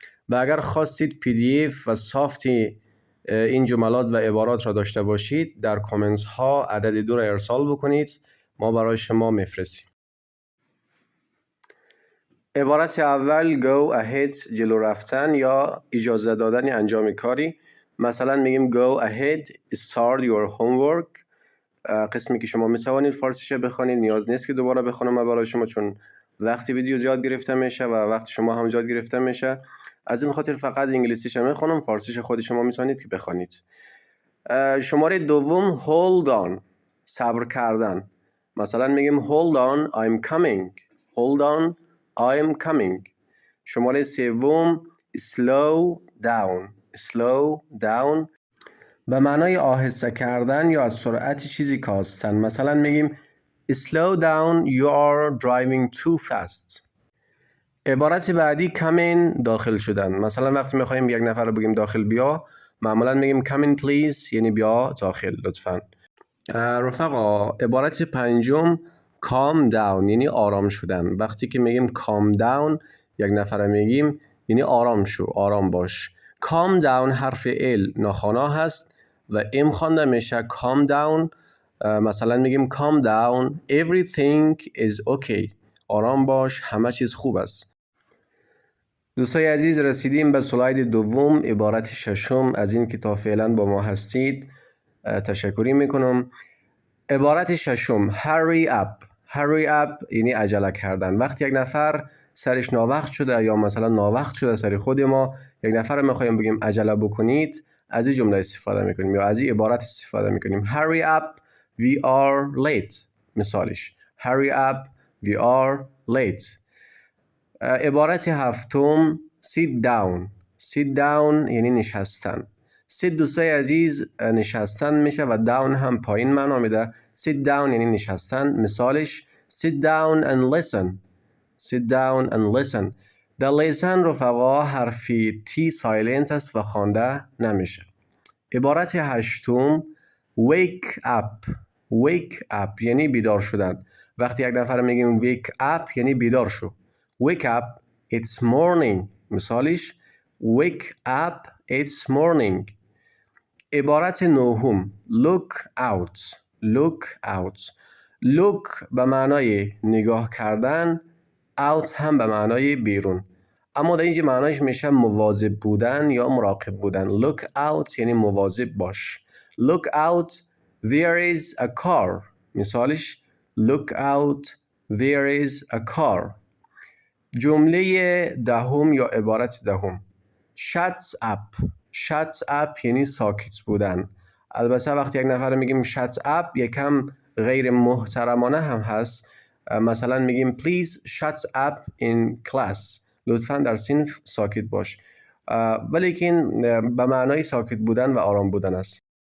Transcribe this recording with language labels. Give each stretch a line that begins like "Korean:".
Persian: و اگر خواستید PDF و سافتی این جملات و عبارات را داشته باشید در کامنت ها عدد 2 را ارسال بکنید، ما برای شما میفرستیم. عبارت اول go ahead، جلو رفتن یا اجازه دادن انجام کاری. مثلا میگیم
English: go ahead start your homework.
Persian: قسمی که شما میتوانید فارسیش بخوانید، نیاز نیست که دوباره بخونم برای شما، چون وقتی ویدیو زیاد گرفته میشه و وقت شما هم زیاد گرفته میشه. از این خاطر فقط انگلیسیش میخونم، فارسیش خود شما میتونید که بخوانید. شماره دوم hold on، صبر کردن. مثلا میگیم
English: hold on I'm coming. hold on I'm coming.
Persian: شماره سوم slow down. slow down به معنای آهسته کردن یا از سرعت چیزی کاستن. مثلا میگیم
English: slow down you are driving too fast.
Persian: عبارت بعدی come in، داخل شدن. مثلا وقتی میخوایم یک نفر رو بگیم داخل بیا، معمولا میگیم
English: come in please،
Persian: یعنی بیا داخل لطفاً. رفقا عبارت پنجم calm down، یعنی آرام شدن. وقتی که میگیم calm down یک نفر میگیم یعنی آرام شو، آرام باش. calm down حرف ال ناخوانا هست و ام خوانده میشه calm down. مثلا میگیم
English: calm down everything is okay،
Persian: آرام باش، همه چیز خوب است. دوستای عزیز رسیدیم به سلاید دوم، عبارت ششم. از این که تا فعلا با ما هستید تشکری میکنم. عبارت ششم hurry up. hurry up یعنی عجله کردن. وقتی یک نفر سرش ناوقت شده یا مثلا ناوقت شده سر خود ما، یک نفر میخوایم بگیم عجله بکنید، از این جمله استفاده میکنیم یا از این عبارت استفاده میکنیم
English: hurry up we are late.
Persian: مثالش
English: hurry up we are late. عبارت هفتم sit down. sit down
Persian: یعنی نشستن. sit دوستای عزیز نشستن میشه و down هم پایین معنا میده. sit down یعنی نشستن. مثالش
English: sit down and listen. sit down and listen.
Persian: the listen رفقا حرفی T silent است و خوانده نمیشه. عبارت هشتم wake up. wake up یعنی بیدار شدن. وقتی یک نفر میگیم wake up یعنی بیدار شو.
English: wake up it's morning.
Persian: مثالش
English: wake up it's morning.
Persian: عبارت نهم look out.
English: look out.
Persian: look به معنای نگاه کردن، out هم به معنای بیرون، اما در اینجا معنایش میشه مواظب بودن یا مراقب بودن. look out یعنی مواظب باش.
English: look out there is a car.
Persian: مثالش
English: look out there is a car.
Persian: جمله دهم یا عبارت دهم shut up. shut up یعنی ساکت بودن. البته وقتی یک نفر میگیم shut up یکم غیر محترمانه هم هست. مثلا میگیم
English: please shut up in class،
Persian: لطفاً در صنف ساکت باش، ولیکن به معنای ساکت بودن و آرام بودن است.